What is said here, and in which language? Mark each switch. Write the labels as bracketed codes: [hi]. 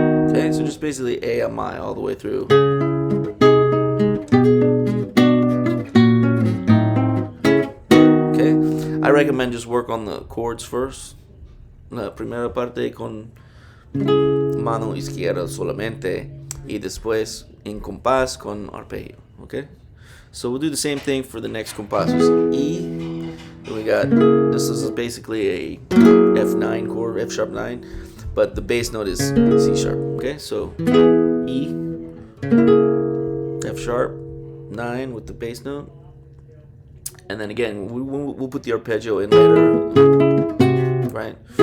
[en] Okay, so just basically A on my all the way through. Okay, I recommend just work on the chords first. [es] La primera parte con mano izquierda solamente y después en compás con arpeggio, okay? [en] So we'll do the same thing for the next compás. E, and we got, this is basically a F9 chord, F sharp 9, but the bass note is C sharp, okay? So E, F sharp 9 with the bass note, and then again we'll put the arpeggio in later, right?